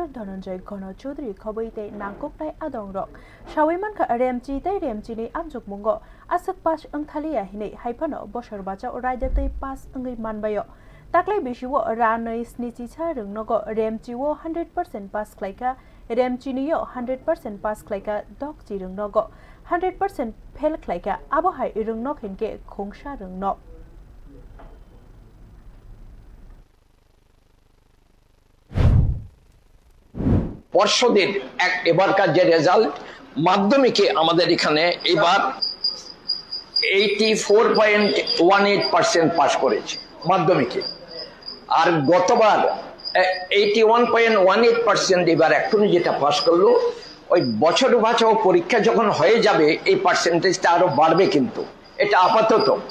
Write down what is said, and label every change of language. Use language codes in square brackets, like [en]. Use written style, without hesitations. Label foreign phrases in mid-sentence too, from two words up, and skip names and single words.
[trp] Dhananjay Ghono Chaudhary khoboite nangkoknai adongrok sawimanka remji tei remjini amjokmungo asak pas angthalia hinei haifano bosor bacha raidate pas angai manbayo taklai bisiwo ranai snichicha rungnogo remjiwo 100% pas klaika remjiniyo 100% pas klaika dokji rungnogo 100% fail klaika abohai rungnok hinke khongsa rungnok [bn] পর্ষদের এবারকার যে রেজাল্ট মাধ্যমিকে আমাদের এখানে এবার 84.18% পাস করেছে মাধ্যমিকে আর গতবার 81.18% এবার এখন যেটা পাস করলো ওই বছর বাঁচাও পরীক্ষা যখন হয়ে যাবে এই পার্সেন্টেজটা আরো বাড়বে কিন্তু এটা আপাতত